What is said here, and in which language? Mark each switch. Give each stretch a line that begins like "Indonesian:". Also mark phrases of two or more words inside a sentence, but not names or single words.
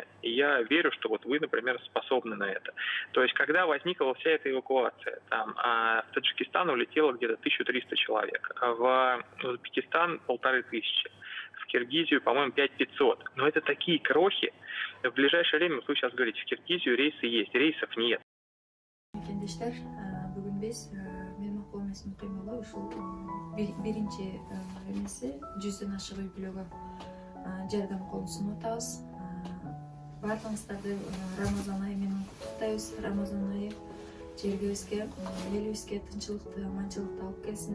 Russian: И я верю, что вот вы, например, способны на это. То есть, когда возникла вся эта эвакуация, там, в Таджикистан улетело где-то 1300 человек, в Узбекистан 1500, в Киргизию, по-моему, 5500. Но это такие крохи. В ближайшее время, вот вы сейчас говорите, в Киргизию рейсы есть, рейсов нет.
Kyrgyz: Мекендештер, бүгүн биз менин колум эсим кыймылы ушул биринчи эмеси 100дөн ашык үй бүлөгө жардам колун сунуп атабыз. Баардыгыңыздарды Рамазан айы менен куттуктайбыз. Рамазан айы жергибизге, элибизге тынччылыкты, аманчылыкты алып келсин.